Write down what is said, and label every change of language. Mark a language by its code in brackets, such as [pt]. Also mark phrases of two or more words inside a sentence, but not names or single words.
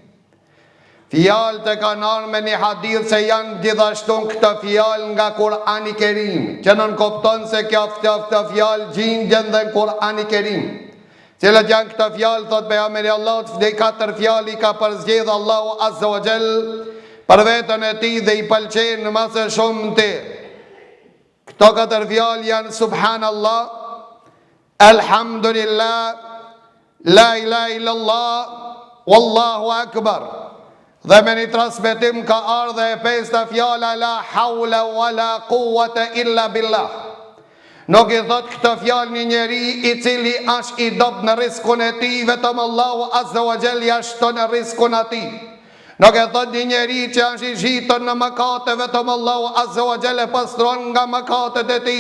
[sq] Fjalë të kanë ardhur me një hadith se janë gjithashtu këto fjalë nga Kur'ani Kerim, që nën kupton se kjo fjalë gjindjen dhe në Kur'ani Kerim. Cilat janë këto fjalë, thot pejgamberi Allahut, dhe 4 fjalë I ka përzgjedhur Allahu [ar] عز وجل [sq] për veten e tij dhe I pëlqejnë më së shumti. Këto 4 fjalë janë [ar] سبحان الله، الحمد لله، لا إله إلا الله، والله أكبر. [sq] Dhe me një transmetim ka ardhe e 5 fjala [ar] لا حول ولا قوة إلا بالله. [sq] Nuk I thot këtë fjalë një njeri I cili është I dobët në rrezikun e tij, vetëm Allahu [ar] عز وجل [sq] ja shton rrezikun atij. Nuk e thot një njeri që është I zhitur në mëkate, vetëm Allahu [ar] عز وجل [sq] e pastron nga mëkatet e tij.